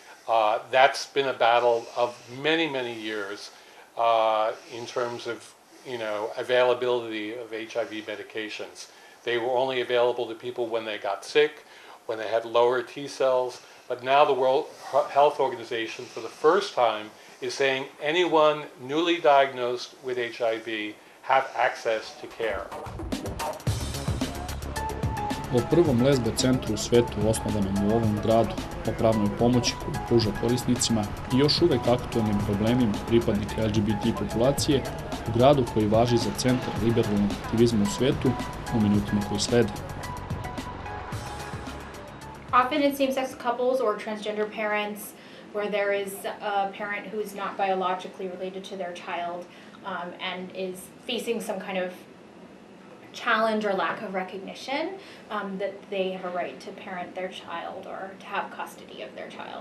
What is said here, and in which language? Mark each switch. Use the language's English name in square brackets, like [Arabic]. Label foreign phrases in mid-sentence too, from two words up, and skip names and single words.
[English] That's been a battle of many, many years in terms of availability of HIV medications. They were only available to people when they got sick, when they had lower T cells, but now the World Health Organization for the first time is saying anyone newly diagnosed with HIV have access to care. [Serbian] O prvom lesbe centru u svetu osnovanom u ovom gradu, o pravnoj pomoći koju pruža korisnicima i još uvek aktualnim problemima pripadnika LGBT populacije u gradu koji važi za centar liberalnog aktivizma u svetu u minutima koji slede. [English] Often in same-sex couples or transgender parents where there is a parent who is not biologically related to their child and is facing some kind of challenge or lack of recognition that they have a right to parent their child or to have custody of their child.